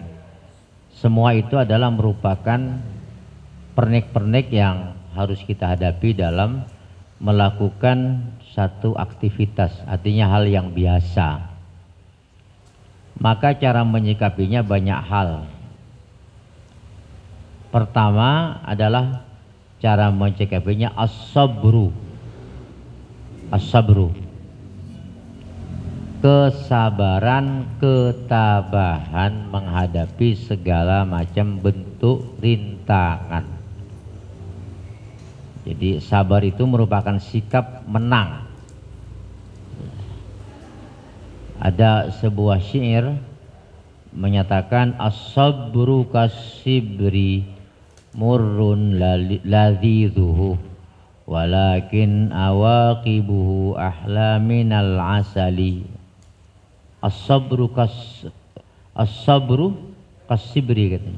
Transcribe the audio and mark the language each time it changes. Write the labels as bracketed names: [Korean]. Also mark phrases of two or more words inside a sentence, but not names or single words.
[Indonesian] Semua itu adalah merupakan pernik-pernik yang harus kita hadapi dalam melakukan satu aktivitas, artinya hal yang biasa. Maka cara menyikapinya banyak hal. Pertama adalah cara menyikapinya as-sabru. As-sabru, kesabaran, ketabahan menghadapi segala macam bentuk rintangan. Jadi sabar itu merupakan sikap menang. Ada sebuah syair menyatakan [Arabic] الصبر كالصبر مر لذيذه ولكن عواقبه أحلى من العسل. الصبر كالصبر katanya.